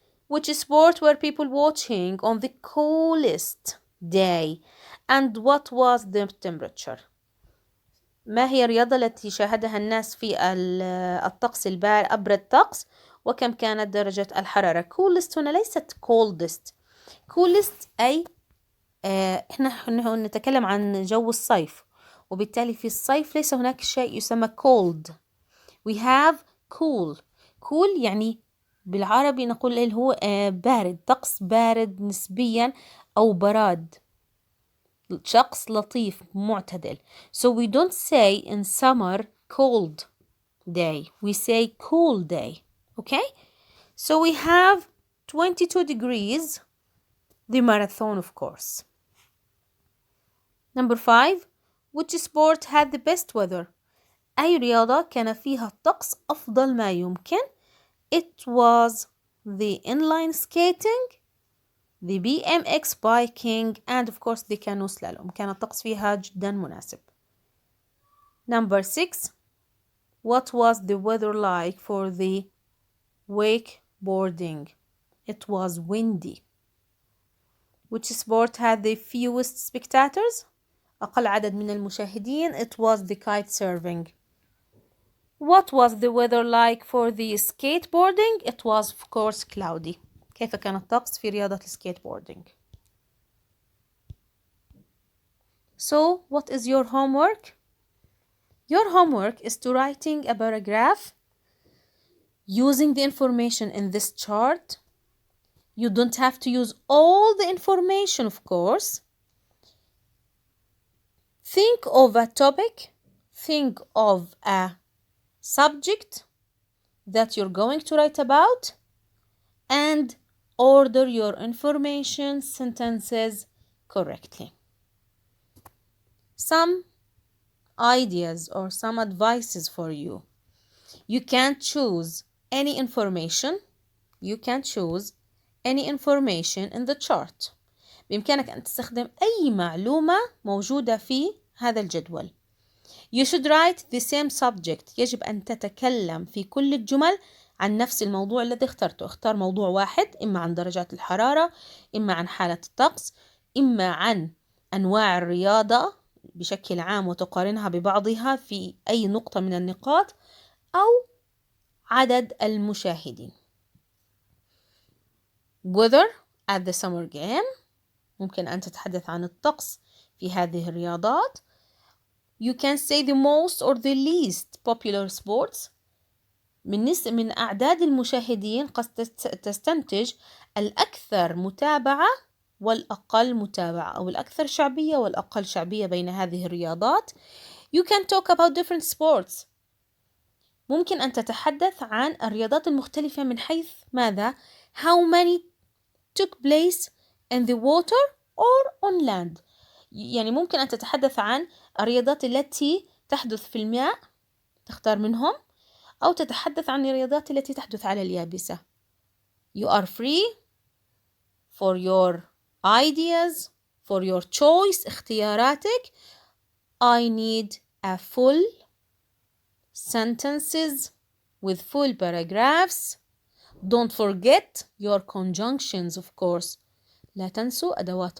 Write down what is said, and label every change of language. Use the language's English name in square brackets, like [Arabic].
[English] Which sport were people watching on the coolest day and what was the temperature؟ [Arabic] ما هي الرياضة التي شاهدها الناس في الطقس أبرد طقس وكم كانت درجة الحرارة؟ coolest هنا ليست coldest. coolest أي إحنا نتكلم عن جو الصيف وبالتالي في الصيف ليس هناك شيء يسمى cold. [English] we have cool. [Arabic] cool يعني بالعربي نقول اللي هو بارد، طقس بارد نسبيا أو براد، شخص لطيف معتدل. [English] So we don't say in summer cold day, we say cool day. Okay, so we have 22 degrees, the marathon of course. Number 5. Which sport had the best weather؟ [Arabic] أي رياضة كان فيها الطقس أفضل ما يمكن؟ [English] It was the inline skating, the BMX biking and of course the canoe slalom. [Arabic] كان الطقس فيها جدا مناسب. [English] Number 6. What was the weather like for the wakeboarding? It was windy. Which sport had the fewest spectators؟ [Arabic] أقل عدد من المشاهدين. [English] It was the kite surfing. What was the weather like for the skateboarding? It was of course cloudy. [Arabic] كيف كان الطقس في رياضة السكيتبوردينج؟ [English] So, what is your homework? Your homework is to writing a paragraph using the information in this chart. You don't have to use all the information, of course. Think of a topic, think of a subject that you're going to write about, and order your information sentences correctly. Some ideas or some advices for you. You can't choose any information. You can choose any information in the chart. [Arabic] بإمكانك أن تستخدم أي معلومة موجودة في هذا الجدول. [English] You should write the same subject. [Arabic] يجب أن تتكلم في كل الجمل عن نفس الموضوع الذي اخترته. اختار موضوع واحد، إما عن درجات الحرارة، إما عن حالة الطقس، إما عن أنواع الرياضة بشكل عام وتقارنها ببعضها في أي نقطة من النقاط، أو عدد المشاهدين. [English] Weather at the summer game. [Arabic] ممكن أن تتحدث عن الطقس في هذه الرياضات. [English] You can say the most or the least popular sports. [Arabic] من أعداد المشاهدين قد تستنتج الأكثر متابعة والأقل متابعة، أو الأكثر شعبية والأقل شعبية بين هذه الرياضات. [English] You can talk about different sports. [Arabic] ممكن أن تتحدث عن الرياضات المختلفة من حيث ماذا؟ [English] How many took place in the water or on land. [Arabic] يعني ممكن أن تتحدث عن الرياضات التي تحدث في الماء، تختار منهم، أو تتحدث عن الرياضات التي تحدث على اليابسة. [English] You are free for your ideas, for your choice. [Arabic] اختياراتك. [English] I need a full sentences with full paragraphs. Don't forget your conjunctions of course. [Arabic] لا تنسوا أدوات الربط. [English] They are very important.